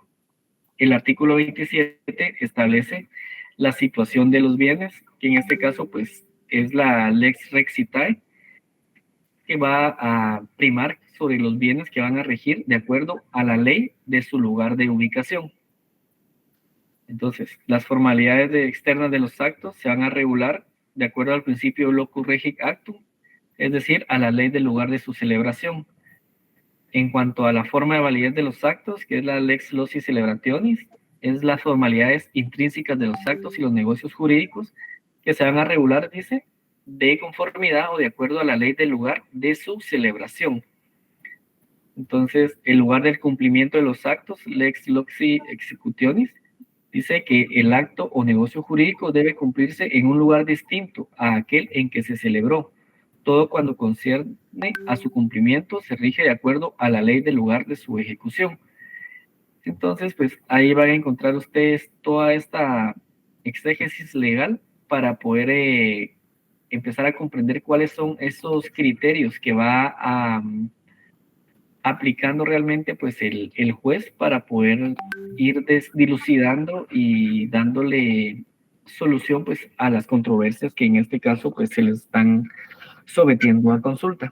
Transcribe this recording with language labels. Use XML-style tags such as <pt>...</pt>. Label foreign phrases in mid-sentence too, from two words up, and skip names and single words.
<es>El artículo 27 establece la situación de los bienes, que en este caso pues es la</es> <la>lex recitae,</la> <es>que va a primar sobre los bienes que van a regir de acuerdo a la ley de su lugar de ubicación. Entonces, las formalidades externas de los actos se van a regular de acuerdo al principio</es> <la>locus regit actum,</la> <es>es decir, a la ley del lugar de su celebración. En cuanto a la forma de validez de los actos, que es la</es> <la>lex loci celebrationis,</la> <es>es las formalidades intrínsecas de los actos y los negocios jurídicos que se van a regular, dice, de conformidad o de acuerdo a la ley del lugar de su celebración. Entonces, el lugar del cumplimiento de los actos,</es> <la>lex loci executionis,</la> <es>dice que el acto o negocio jurídico debe cumplirse en un lugar distinto a aquel en que se celebró. Todo cuando concierne a su cumplimiento se rige de acuerdo a la ley del lugar de su ejecución. Entonces, pues ahí van a encontrar ustedes toda esta exégesis legal para poder empezar a comprender cuáles son esos criterios que va aplicando realmente pues el juez para poder ir dilucidando y dándole solución pues a las controversias que en este caso pues se les están sometiendo a consulta.</es>